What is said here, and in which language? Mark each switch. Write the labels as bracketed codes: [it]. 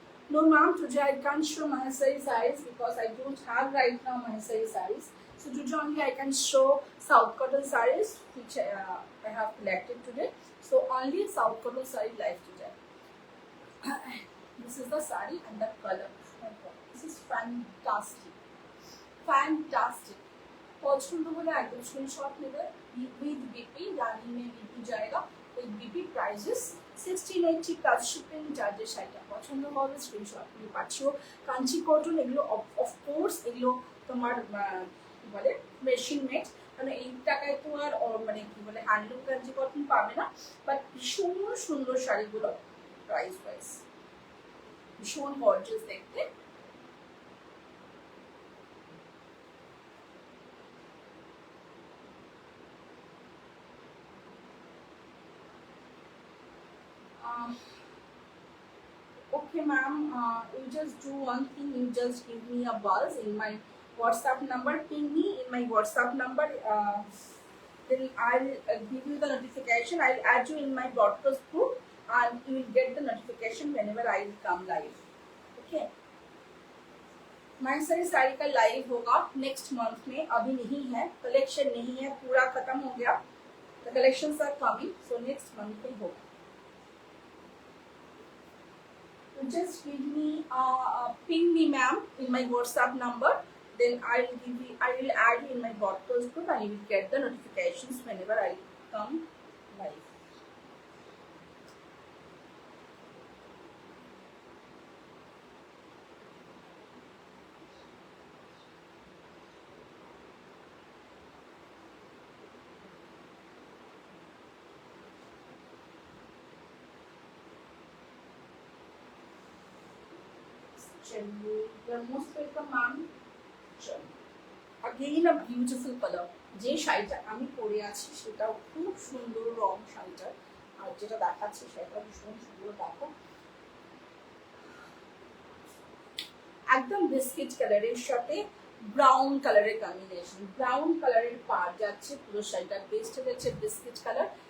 [en] No ma'am, today I can't show Mahasari sarees because I don't have right now Mahasari sarees. So today only I can show South cotton sarees which I have collected today. So only South cotton saree live today. This is the saree and the color. This is fantastic. Fantastic. [bn] পছন্দ হলে একদম screenshot নেবে with BP, Rani May BP জায়গা, with BP prices 1680 plus shipping charges. শাড়িটা পছন্দ হবে screenshot নিয়ে পাচ্ছো। কাঞ্চি কটন এগুলো অফকোর্স এগুলো তোমার কি বলে মেশিন মেড, মানে এই টাকায় তো আর মানে কি বলে হ্যান্ডলুম কাঞ্চি কটন পাবে না, বাট ভীষণ সুন্দর শাড়িগুলো প্রাইস ওয়াইজ ভীষণ গর্জিয়াস দেখতে। [en] Okay ma'am, you just do one thing, you just give me a buzz in my WhatsApp number, ping me in my WhatsApp number, then I'll give you the notification, I'll add you in my broadcast group and you will get the notification whenever I will come live. [hi] Okay, महसारी sari का live होगा next month में, अभी नहीं है, collection नहीं है, पूरा खत्म हो गया, [en] the collections are coming, so next month [hi] में होगा। [en] Just give me ping me ma'am in my WhatsApp number, then I will add you in my broadcast group and you will get the notifications whenever I come live. You're most welcome ma'am. Again a beautiful color, [bn] যে শাড়িটা আমি পরে আছি সেটাও খুব সুন্দর রং শাড়িটার, আর যেটা দেখাচ্ছি সেটা ভীষণ সুন্দর। দেখো একদম বিস্কিট কালারের সাথে ব্রাউন কালারের কম্বিনেশন, ব্রাউন কালারের পার যাচ্ছে পুরো শাড়িটার, বেস্টে যাচ্ছে বিস্কিট কালার